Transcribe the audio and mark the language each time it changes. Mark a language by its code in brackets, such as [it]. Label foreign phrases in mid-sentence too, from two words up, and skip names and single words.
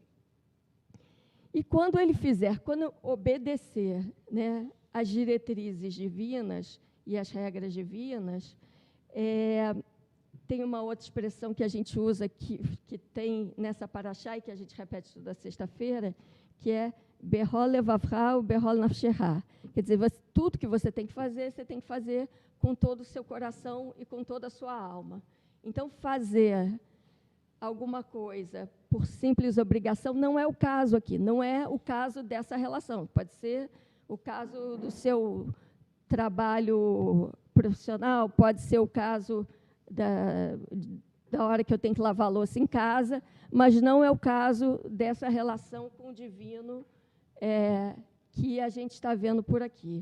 [pt] E quando obedecer, né, as diretrizes divinas e as regras divinas, tem uma outra expressão que a gente usa, que tem nessa paraxá e que a gente repete toda sexta-feira, que é [he] בכל לבבך בכל נפשך. [pt] Quer dizer, tudo que você tem que fazer com todo o seu coração e com toda a sua alma. Então, fazer alguma coisa por simples obrigação não é o caso aqui, não é o caso dessa relação. Pode ser o caso do seu trabalho profissional, pode ser o caso da hora que eu tenho que lavar a louça em casa, mas não é o caso dessa relação com o divino que a gente está vendo por aqui.